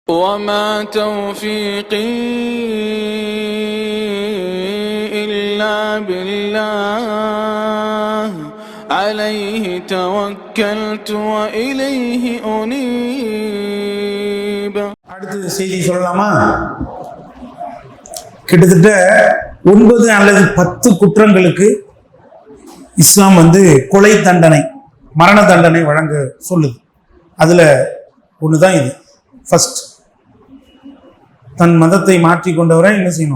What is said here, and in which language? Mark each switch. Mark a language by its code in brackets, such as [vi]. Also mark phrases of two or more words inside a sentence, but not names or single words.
[ar] وما توفيقي إلا بالله عليه توكلت وإليه أنيب. [ta] அடுத்த செய்தி சொல்லலாமா? கிட்டத்தட்ட 9 அல்லது 10 குற்றங்களுக்கு இஸ்லாம் கொலை தண்டனை, மரண தண்டனை வழங்க சொல்லுது. அதுல ஒண்ணுதான் இது. ஃபர்ஸ்ட், தன் மதத்தை மாற்றி கொண்டவரை என்ன செய்யணும்?